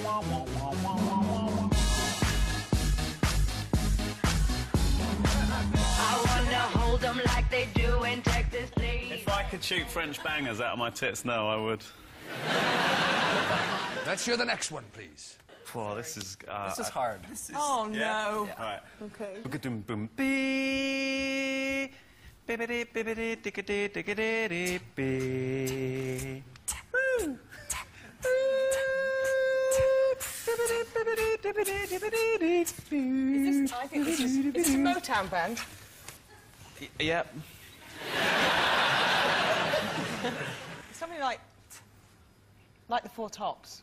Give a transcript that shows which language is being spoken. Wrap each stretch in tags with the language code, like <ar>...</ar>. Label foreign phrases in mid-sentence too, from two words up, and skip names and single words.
<en>Like they do in Texas, please. If I could shoot French bangers out of my tits now, I would. Let's hear the next one, please. Whoa, this is... This is hard. Oh, no. Yeah. Right. Okay. Boom, bee. Bibbidi, bibbidi, diggidi, diggidi, bee. Woo. I think this is a Motown band. Yep. Something like the Four Tops.</en>